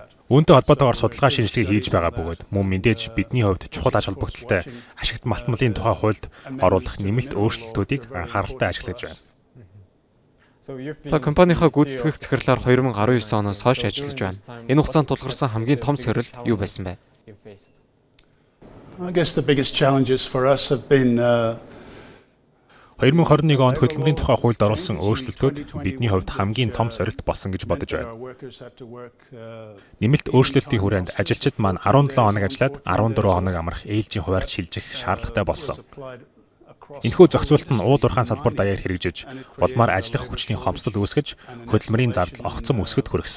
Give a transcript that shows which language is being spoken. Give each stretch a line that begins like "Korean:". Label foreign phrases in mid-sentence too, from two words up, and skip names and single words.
Mongolian: Үүнтэй холбоотойгоор судалгаа шинжилгээ хийж байгаа бөгөөд мөн мэдээж бидний хувьд чухал ач холбогдолтой ашигт малтмалын тухай хуульд оруулах нэмэлт өөрчлөлтүүдийг анхааралтай ажиглаж байна. Та компанийнхаа гүйцэтгэх захирлаар 2019 оноос хойш ажиллаж байна. Энэ хугацаанд тулгарсан хамгийн том сорилт юу байсан бэ?
English: I guess the biggest challenges for us have been
Mongolian: 2021 онд хөдөлмөрийн тухай хуульд оруулсан өөрчлөлтүүд бидний хувьд хамгийн том сорилт болсон гэж бодож байна. Нэмэлт өөрчлөлтийн хүрээнд ажилчид маань 17 хоног ажиллаад 14 хоног амрах ээлжийн хуваарь шилжих шаардлагатай болсон. Энэхүү зохицуулт нь ууд уурхайн салбар даяар хэрэгжиж, улмаар ажиллах хүчний хомсдол үүсгэж, хөдөлмөрийн зардал огцом өсгөд хүргэсэн.